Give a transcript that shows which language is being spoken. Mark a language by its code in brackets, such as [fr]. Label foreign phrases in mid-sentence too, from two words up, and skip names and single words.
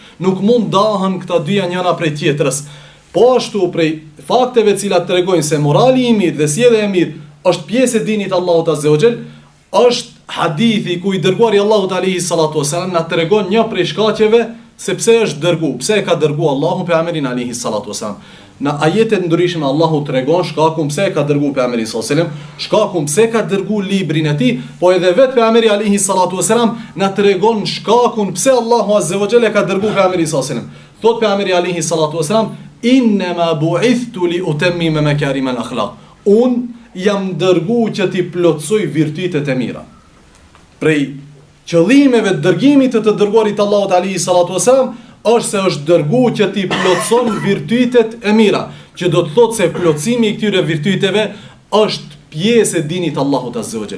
[sq] Nuk mund dahen këta dyja njëra prej tjetrës. Po ashtu prej fakteve të cilat tregojnë se morali i mirë dhe sjellja e mirë është pjesë e dinit Allahut [ar] عز وجل, [sq] është hadithi ku i dërguari Allahut [ar] عليه الصلاة والسلام [sq] na tregon një prej shkaqeve se pse është dërgu, pse e ka dërgu Allahu pejgamberin [ar] عليه الصلاة والسلام. [sq] Në ajetet ndryshme Allahu tregon shkakun pse e ka dërguar pejgamberin [ar] صلى الله عليه وسلم, [sq] shkakun pse ka dërguar librin e tij, po edhe vetë pejgamberi [ar] عليه الصلاة والسلام [sq] na tregon shkakun pse Allahu [ar] عز وجل [sq] ka dërguar pejgamberin [ar] صلى الله عليه وسلم. [sq] Thot pejgamberi [ar] عليه الصلاة والسلام, "إنما بعثت لأتمم مكارم الأخلاق." [sq] Jam dërguar që ti plotësoj virtytet e mira. Prej qëllimeve të dërgimit të dërguarit Allahut [ar] عليه الصلاة والسلام [sq] është se është dërguar që ti plotëson virtytet e mira, që do të thotë se plotësimi i këtyre virtyteve është pjesë e dinit Allahut [ar] عز وجل.